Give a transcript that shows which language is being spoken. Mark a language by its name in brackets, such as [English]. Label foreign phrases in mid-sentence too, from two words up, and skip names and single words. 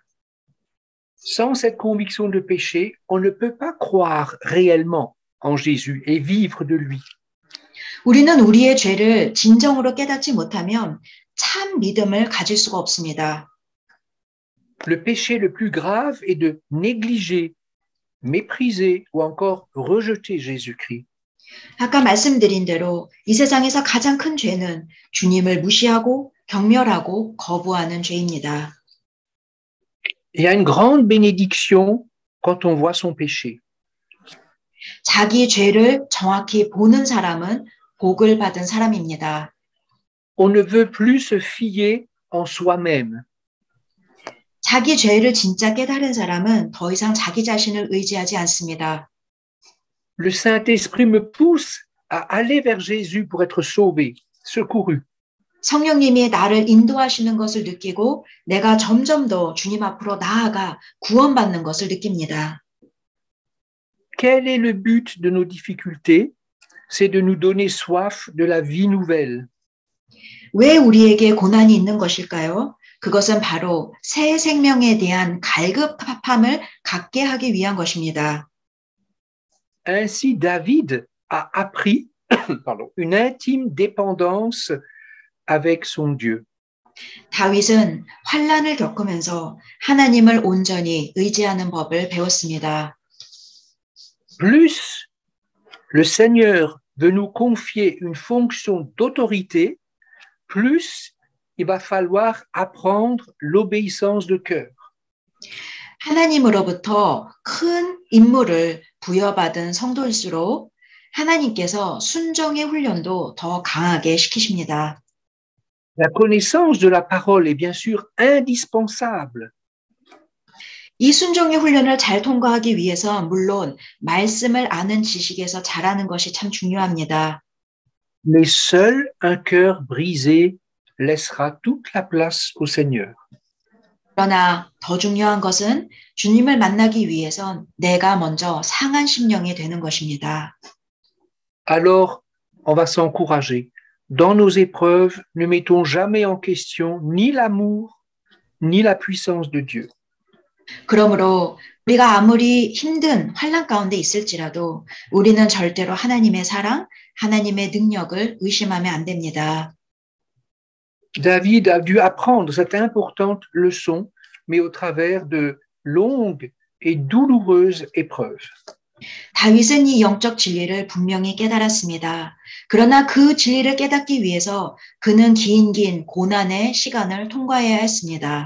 [French] Sans cette conviction de péché, on ne peut pas croire réellement en Jésus et vivre de lui. [Korean] 우리는 우리의 죄를 진정으로 깨닫지 못하면 참 믿음을 가질 수가 없습니다. [French] Le péché le plus grave est de négliger, mépriser ou encore rejeter Jésus-Christ. [Korean] 아까 말씀드린 대로 이 세상에서 가장 큰 죄는 주님을 무시하고 경멸하고 거부하는 죄입니다. [French] Il y a une grande bénédiction quand on voit son péché. [Korean] 자기 죄를 정확히 보는 사람은 복을 받은 사람입니다. [French] On ne veut plus se fier en soi-même. [Korean] 자기 죄를 진짜 깨달은 사람은 더 이상 자기 자신을 의지하지 않습니다. [French] Le Saint-Esprit me pousse à aller vers Jésus pour être sauvé, secouru. [Korean] 성령님이 나를 인도하시는 것을 느끼고 내가 점점 더 주님 앞으로 나아가 구원받는 것을 느낍니다. [French] Quel est le but de nos difficultés? C'est de nous donner soif de la vie nouvelle. [Korean] 왜 우리에게 고난이 있는 것일까요? 그것은 바로 새 생명에 대한 갈급함을 갖게 하기 위한 것입니다. [French] Ainsi, David a appris une intime dépendance avec son Dieu. [Korean] 다윗은 환난을 겪으면서 하나님을 온전히 의지하는 법을 배웠습니다. [French] plus le Seigneur veut nous confier une fonction d'autorité, plus il va falloir apprendre l'obéissance de cœur. [Korean] 하나님으로부터 큰 임무를 부여받은 성도일수록 하나님께서 순종의 훈련도 더 강하게 시키십니다. [French] La connaissance de la parole est bien sûr indispensable. [Korean] 이 순종의 훈련을 잘 통과하기 위해서 물론 말씀을 아는 지식에서 잘하는 것이 참 중요합니다. [French] Mais seul un cœur brisé laissera toute la place au Seigneur. [Korean] 그러나 더 중요한 것은 주님을 만나기 위해선 내가 먼저 상한 심령이 되는 것입니다. [French] Alors, on va s'encourager. Dans nos épreuves, ne mettons jamais en question ni l'amour, ni la puissance de Dieu. [Korean] 그러므로 우리가 아무리 힘든 환난 가운데 있을지라도 우리는 절대로 하나님의 사랑, 하나님의 능력을 의심하면 안 됩니다. [French] David a dû apprendre cette importante leçon, mais au travers de longues et douloureuses épreuves. [Korean] 다윗은 이 영적 진리를 분명히 깨달았습니다. 그러나 그 진리를 깨닫기 위해서 그는 긴 고난의 시간을 통과해야 했습니다.